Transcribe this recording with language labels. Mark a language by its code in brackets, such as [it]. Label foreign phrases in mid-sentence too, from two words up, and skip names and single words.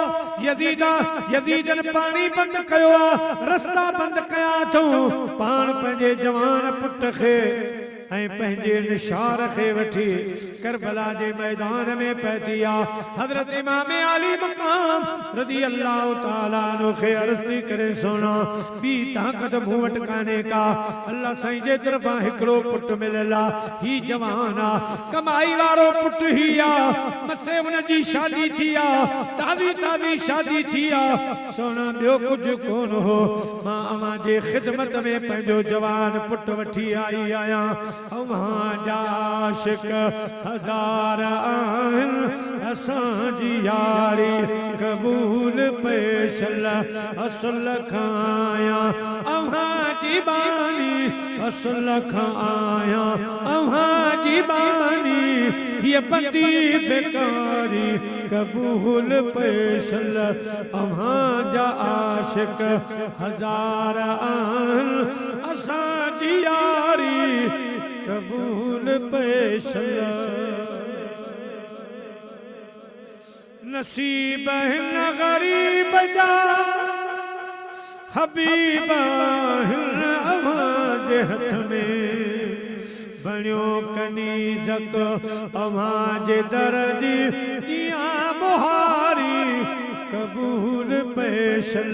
[sd] यजीदन पानी बंद कयो आ, रस्ता बंद कया तो पान पंहिंजे जवान पुट खे ऐं पंहिंजे निशार खे वठी करबला जे मैदान में पहुती आ। हजरत इमाम आली मकाम [ar] رضي الله تعالى عنه [sd] खे अर्ज़ थी करे सोना बी ताकत मूं वटि कान्हे का। अल्लाह साईं जे तरफ़ां हिकिड़ो पुट मिलियल आ, ही जवान आ, कमाई वारो पुट ही आ, मसे हुनजी शादी थी आ, ताज़ी शादी थी आ। सोना ॿियो कुझु कोन हो, मां अवां जे ख़िदमत में पंहिंजो जवान पुट वठी आई आहियां। अवां जा आशिक हज़ार आहिनि, असांजी यारी क़बूल पेशल असुल खां आया। अवां जी बानी असुल खां आया, अवां जी बानी ये बदी बेकारी क़बूल पेशल। अवां जा आशिक हज़ार आहिनि, असांजी यारी क़बूल पेशल। नसीब हिन ग़रीब जा हबीब हिन अवां जे हथ में बणियो कनीज़क अवां जे दर जी ॾियां मुहारी क़बूल पेशल।